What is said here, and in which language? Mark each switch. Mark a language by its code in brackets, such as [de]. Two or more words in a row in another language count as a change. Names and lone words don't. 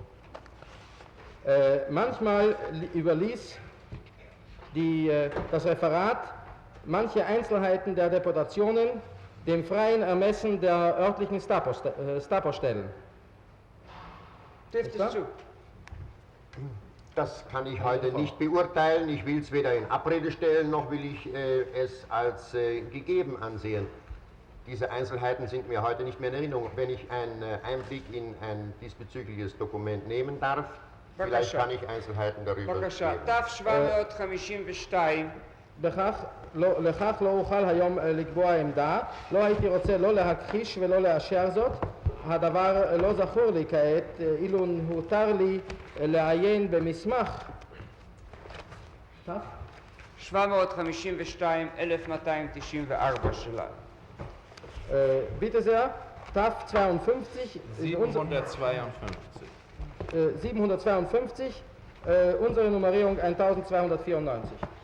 [de] Manchmal überließ das Referat manche Einzelheiten der Deportationen dem freien Ermessen der örtlichen Stapo-Stellen. Trifft es zu? Das kann ich heute nicht beurteilen. Ich will es weder in Abrede stellen, noch will ich es als gegeben ansehen. Diese Einzelheiten sind mir heute nicht mehr in Erinnerung. Wenn ich einen Einblick in ein diesbezügliches Dokument nehmen darf, vielleicht kann ich Einzelheiten darüber [he] בבקשה, [de] geben. [he] ת' 752 לכך לא אוכל היום לקבוע עמדה, לא הייתי רוצה לא להכחיש ולא לאשר זאת. הדבר לא זכור לי כעת, אילו הותר לי לעיין במסמך. 752 1294 שלנו. [de] Bitte sehr, TAF 52, 752, unsere Nummerierung 1294.